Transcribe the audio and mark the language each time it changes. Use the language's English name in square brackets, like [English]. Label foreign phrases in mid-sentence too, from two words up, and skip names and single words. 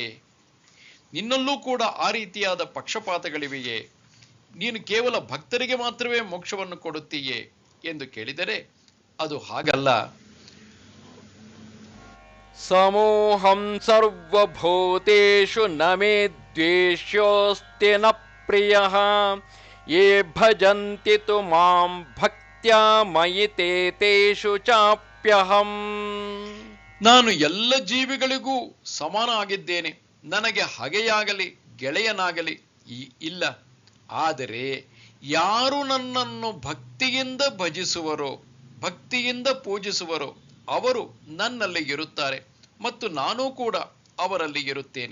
[Kannada] ನಿನ್ನಲ್ಲೂ ಕೂಡ ಆ ರೀತಿಯಾದ ಪಕ್ಷಪಾತಗಳಿವೆಯೇ? ನೀನು ಕೇವಲ ಭಕ್ತರಿಗೆ ಮಾತ್ರವೇ ಮೋಕ್ಷವನ್ನು ಕೊಡುತ್ತೀಯೇ ಎಂದು ಕೇಳಿದರೆ ಅದು ಹಾಗಲ್ಲ. [Sanskrit] ಸಮೋಹಂ ಸರ್ವಭೂತೇಷು ನ ಮೇ ದ್ವೇಷ್ಯೋಸ್ತಿ ನ ಪ್ರಿಯಃ ಯೇ ಭಜಂತಿ ತು ಮಾಂ ಭಕ್ತ್ಯಾ ಮಯಿ ತೇ ತೇಷು ಚಾಪ್ಯಹಂ. [Kannada] ನಾನು ಎಲ್ಲ ಜೀವಿಗಳಿಗೂ ಸಮಾನ ಆಗಿದ್ದೇನೆ, ನನಗೆ ಹಗೆಯಾಗಲಿ ಗೆಳೆಯನಾಗಲಿ ಇಲ್ಲ. ಆದರೆ ಯಾರು ನನ್ನನ್ನು ಭಕ್ತಿಯಿಂದ ಭಜಿಸುವರೋ, ಭಕ್ತಿಯಿಂದ ಪೂಜಿಸುವರೋ ಅವರು ನನ್ನಲ್ಲಿ ಇರುತ್ತಾರೆ ಮತ್ತು ನಾನೂ ಕೂಡ ಅವರಲ್ಲಿ ಇರುತ್ತೇನೆ.